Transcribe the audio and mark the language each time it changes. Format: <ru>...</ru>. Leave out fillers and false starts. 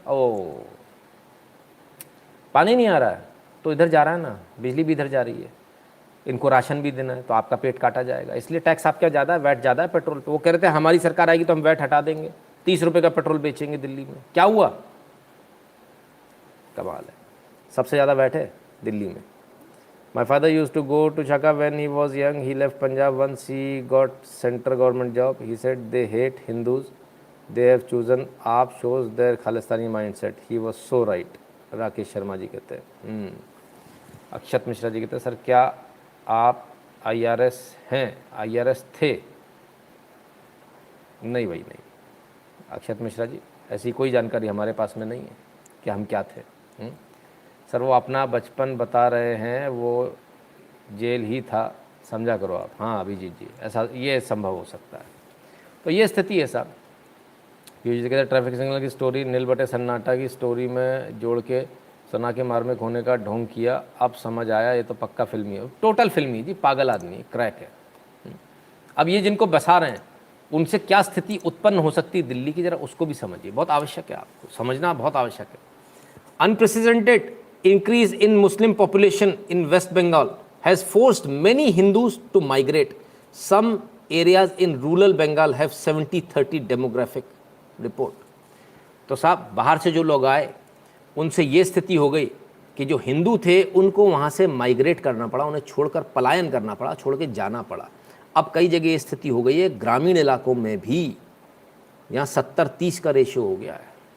<hi>ओ, पानी नहीं आ रहा है तो इधर जा रहा है ना, बिजली भी इधर जा रही है, इनको राशन भी देना है, तो आपका पेट काटा जाएगा। इसलिए टैक्स आपका ज़्यादा है, वैट ज़्यादा है पेट्रोल पे। वो कह रहे थे हमारी सरकार आएगी तो हम वैट हटा देंगे, 30 रुपये का पेट्रोल बेचेंगे दिल्ली में। क्या हुआ? कमाल है, सबसे ज़्यादा वैट है दिल्ली में।</hi> <en>My father used to go to Chaka when he was young. He left Punjab once he got central government job. He said they hate Hindus. They have chosen AAP shows their Khalistani mindset. He was so right.</en> <hi>Rakesh Sharma ji कहते हैं। अक्षत मिश्रा जी कहते हैं sir क्या आप IRS हैं? IRS थे? नहीं भाई नहीं, अक्षत मिश्रा जी ऐसी कोई जानकारी हमारे पास में नहीं है कि हम क्या थे। सर वो अपना बचपन बता रहे हैं, वो जेल ही था, समझा करो आप। हाँ अभिजीत जी, ऐसा ये संभव हो सकता है। तो ये स्थिति है साहब। पीयूष जी कहते हैं ट्रैफिक सिग्नल की स्टोरी नील बटे सन्नाटा की स्टोरी में जोड़ के सना के मार्मिक होने का ढोंग किया, अब समझ आया ये तो पक्का फिल्मी है। टोटल फिल्मी जी, पागल आदमी, क्रैक है। अब ये जिनको बसा रहे हैं उनसे क्या स्थिति उत्पन्न हो सकती है दिल्ली की, जरा उसको भी समझिए, बहुत आवश्यक है, आपको समझना बहुत आवश्यक है।</hi> <en>Unprecedented increase in Muslim population in West Bengal has forced many Hindus to migrate. Some areas in rural Bengal have 70-30 demographic report.</en> <hi>तो साहब बाहर से जो लोग आए उनसे ये स्थिति हो गई कि जो हिंदू थे उनको वहाँ से माइग्रेट करना पड़ा, उन्हें छोड़कर पलायन करना पड़ा, छोड़ के जाना पड़ा। अब कई जगह ये स्थिति हो गई है, ग्रामीण इलाकों में भी, यहाँ 70-30 का रेशियो हो गया है।</hi>